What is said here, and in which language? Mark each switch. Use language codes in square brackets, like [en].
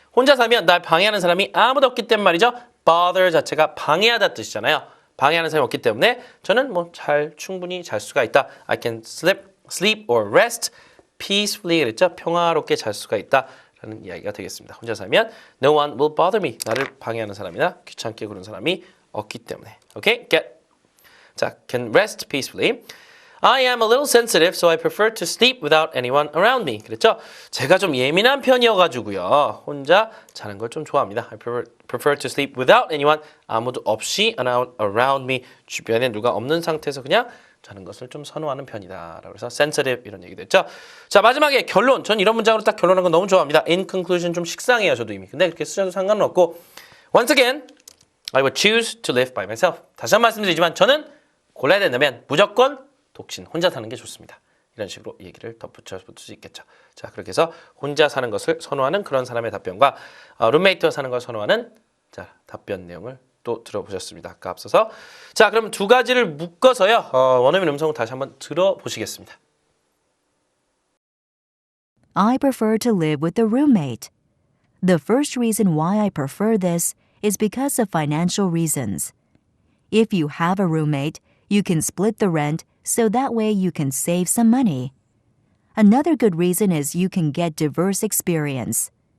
[ko] 혼자 살면 날 방해하는 사람이 아무도 없기 때문에 말이죠. bother 자체가 방해하다 뜻이잖아요. 방해하는 사람이 없기 때문에 저는 뭐 충분히 잘 수가 있다. [en] I can sleep or rest peacefully [ko] 그랬죠. 평화롭게 잘 수가 있다라는 이야기가 되겠습니다. 혼자 살면 [en] no one will bother me. [ko] 나를 방해하는 사람이나 귀찮게 구는 사람이 없기 때문에. [en] Okay? 자, can rest peacefully. I am a little sensitive, so I prefer to sleep without anyone around me. [ko] 그랬죠? 제가 좀 예민한 편이어가지고요. 혼자 자는 걸 좀 좋아합니다. [en] I prefer to sleep without anyone. [ko] 아무도 없이 [en] around me. [ko] 주변에 누가 없는 상태에서 그냥 자는 것을 좀 선호하는 편이다. 라고 해서 sensitive 이런 얘기도 했죠. 자, 마지막에 결론. 전 이런 문장으로 딱 결론하는 건 너무 좋아합니다. [en] In conclusion [ko] 좀 식상해요. 저도 이미. 근데 그렇게 쓰셔도 상관은 없고 [en] Once again, I would choose to live by myself. [ko] 다시 한 번 말씀드리지만 저는 골라야 된다면 무조건 독신, 혼자 사는 게 좋습니다. 이런 식으로 얘기를 덧붙여 볼 수 있겠죠. 자, 그렇게 해서 혼자 사는 것을 선호하는 그런 사람의 답변과 룸메이트와 사는 것을 선호하는 자, 답변 내용을 또 들어보셨습니다. 아까 앞서서. 자, 그럼 두 가지를 묶어서요. 원어민 음성을 다시 한번 들어보시겠습니다. [en] I prefer to live with a roommate. The first reason why I prefer this is because of financial reasons. If you have a roommate, you can split the rent so that way you can save some money. Another good reason is you can get diverse experience.